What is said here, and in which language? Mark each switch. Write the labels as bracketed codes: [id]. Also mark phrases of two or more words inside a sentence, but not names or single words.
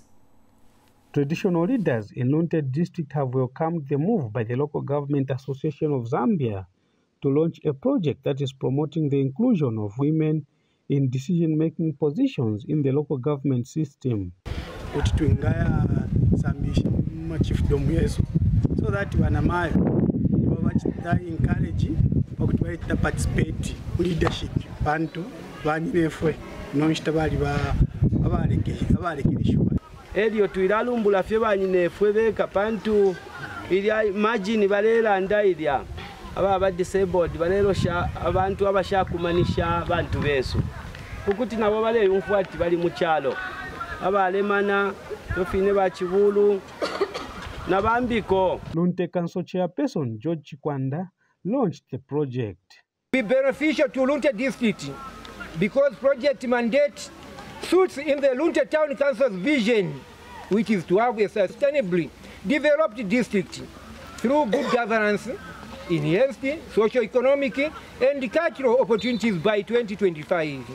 [en] Traditional leaders in Lunte district have welcomed the move by the Local Government Association of Zambia to launch a project that is promoting the inclusion of women in decision-making positions in the local government system. So that encourage to participate leadership [bem] kapantu banyinefwe nonshita bali abalekirishwa elio twilalumbula fye banyinefwe be kapantu ilya imagine balelanda ilya aba disabled balelosha abantu abashakumanisha abantu besu kukuti nabo baleyumfuati bali mukyalo abalemana tofine bachibulu nabambiko. [en] Lunte Council Chairperson George Chikwanda launched the project. Be beneficial to Lunte District because project mandate suits in the Lunte Town Council's vision, which is to have a sustainably developed district through good governance, enhanced socio-economic and cultural opportunities by 2025.